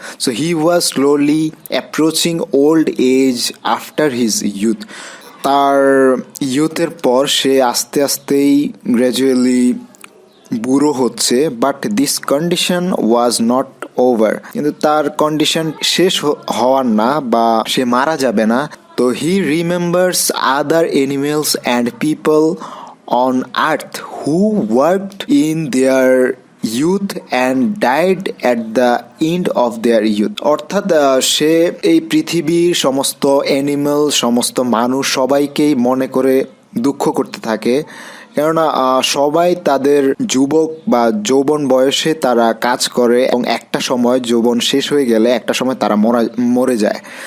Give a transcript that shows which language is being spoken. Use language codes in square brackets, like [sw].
[en] So he was slowly approaching old age after his youth. [bn] তার ইউথের পর সে আস্তে আস্তেই gradually বুড়ো হচ্ছে। [en] but this condition was not over, [bn] কিন্তু তার কন্ডিশন শেষ হওয়ার না, বা সে মারা যাবে না। তো [en] He remembers other animals and people on earth who worked in their youth and died at the end of their youth. [bn] অর্থাৎ সে এই পৃথিবীর সমস্ত অ্যানিমেল, সমস্ত মানুষ সবাইকেই মনে করে দুঃখ করতে থাকে, কেননা সবাই তাদের যুবক বা যৌবন বয়সে তারা কাজ করে এবং একটা সময় যৌবন শেষ হয়ে গেলে একটা সময় তারা মরে যায়।